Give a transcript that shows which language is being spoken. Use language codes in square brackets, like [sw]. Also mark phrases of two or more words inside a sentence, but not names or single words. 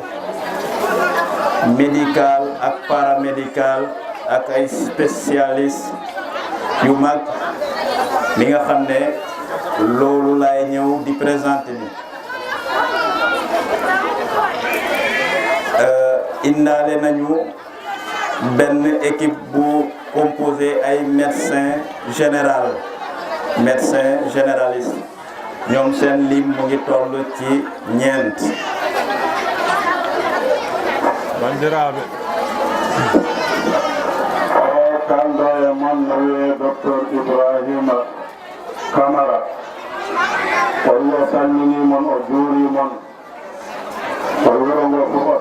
[wo] médicale ak paramédicale ak ay spécialistes yu mag li nga xam ne loolu laay ñëw di présenter ni indaale nañu benn équipe bu composé ay [fr] médecins généralistes [wo] ñoom seen lim mu ngi toll ci ñeent. [ff] bandiraɓe o kalɗo e mon no wiye docteur Ibrahima Camara o wi o salminimon o juurimon o wuro ngo fof o